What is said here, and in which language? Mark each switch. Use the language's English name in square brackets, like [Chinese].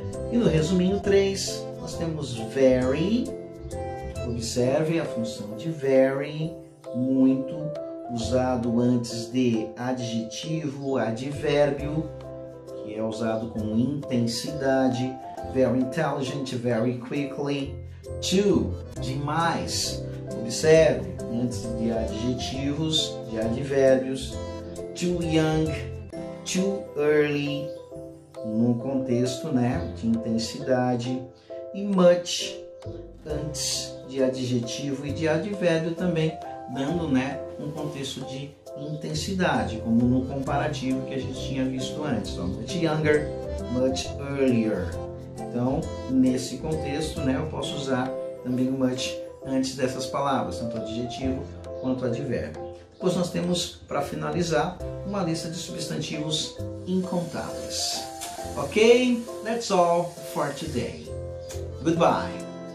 [Portuguese] E no resuminho 3, nós temos very. Observe a função de very, muito, usado antes de adjetivo, advérbio, que é usado com intensidade. [English] Very intelligent, very quickly. [Portuguese] Too, demais. Observe, antes de adjetivos, de advérbios. [English] Too young, too early, [Portuguese] no contexto, né, de intensidade. E much, antes de adjetivo e de advérbio também, dando, né, um contexto de intensidade, como no comparativo que a gente tinha visto antes. [English] Ó, much younger, much earlier. [Portuguese] Então, nesse contexto, né, eu posso usar também o much antes dessas palavras, tanto adjetivo quanto advérbio. Depois nós temos, para finalizar, uma lista de substantivos incontáveis. Ok? [English] That's all for today. Goodbye.